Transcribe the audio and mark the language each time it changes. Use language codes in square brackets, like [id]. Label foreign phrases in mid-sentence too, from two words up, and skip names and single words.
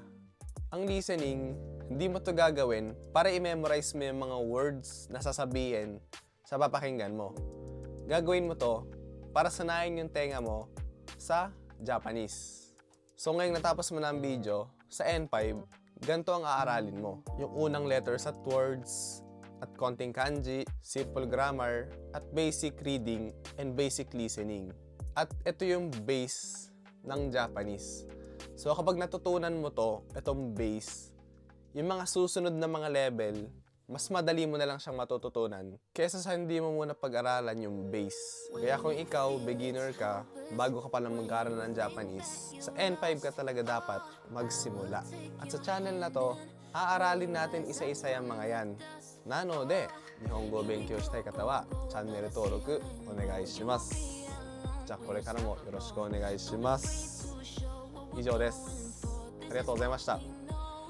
[tl] Ang listening, hindi mo to gagawin para i-memorize mo yung mga words na sasabihin sa papakinggan mo. Gagawin mo to para sanayin yung tenga mo sa Japanese. So ngayong natapos mo na ang video, sa N5, ganito ang aaralin mo. Yung unang letters at words, at konting kanji, [en] simple grammar, [tl] at [en] basic reading and basic listening. [tl] At ito yung base ng Japanese. So kapag natutunan mo to, itong base, yung mga susunod na mga level, mas madali mo na lang siyang matututunan kaysa sa hindi mo muna pag-aralan yung base. Kaya kung ikaw, beginner ka, bago ka palang mag-aaral ng Japanese, sa N5 ka talaga dapat magsimula. At sa channel na to, aaralin natin isa-isa yung mga yan. [ja] なので、日本語勉強したい方はチャンネル登録お願いします. じゃあこれからもよろしくお願いします。以上です。ありがとうございました。